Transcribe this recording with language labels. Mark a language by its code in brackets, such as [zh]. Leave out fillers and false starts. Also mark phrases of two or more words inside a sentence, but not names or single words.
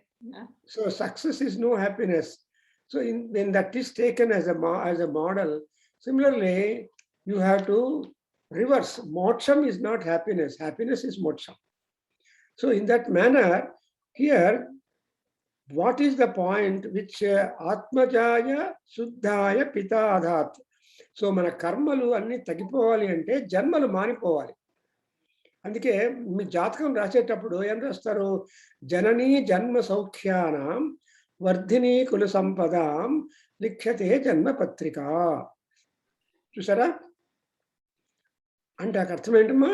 [en] So success is no happiness. So when that is taken as a model, similarly, you have to reverse. Moksham is not happiness. Happiness is moksha. So in that manner, here, what is the point which [sa] आत्मजाय शुद्धाय पिता अधात्? [te] So మన కర్మలు అన్నీ తగ్గిపోవాలి అంటే జన్మలు మానిపోవాలి. అందుకే మీ జాతకం రాసేటప్పుడు ఏం రాస్తారు? [sa] జననీ జన్మ సౌఖ్యానాం వర్ధిని కుల సంపదాం లిఖ్యతే జన్మ పత్రిక. [te] చూసారా? అంటే అక్కడ అర్థం ఏంటమ్మా?